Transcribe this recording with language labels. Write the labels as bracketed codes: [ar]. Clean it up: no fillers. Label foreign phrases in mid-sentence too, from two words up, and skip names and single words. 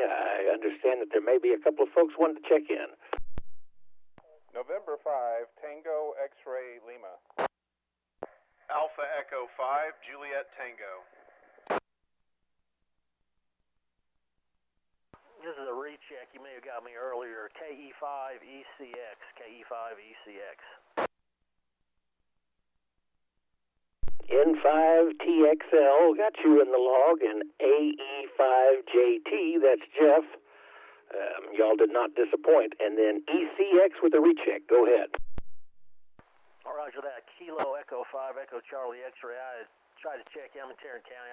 [en] I understand that there may be a couple of folks wanting to check in. November 5, Tango X-Ray Lima. Alpha Echo 5, Juliet Tango. This is a recheck. You may have got me earlier. KE5ECX. KE5ECX. N5TXL got you in the log, and AE5JT, that's Jeff. Y'all did not disappoint. And then ECX with a recheck. Go ahead. Roger that. Kilo Echo 5 Echo Charlie X-Ray. I tried to check in Tarrant County.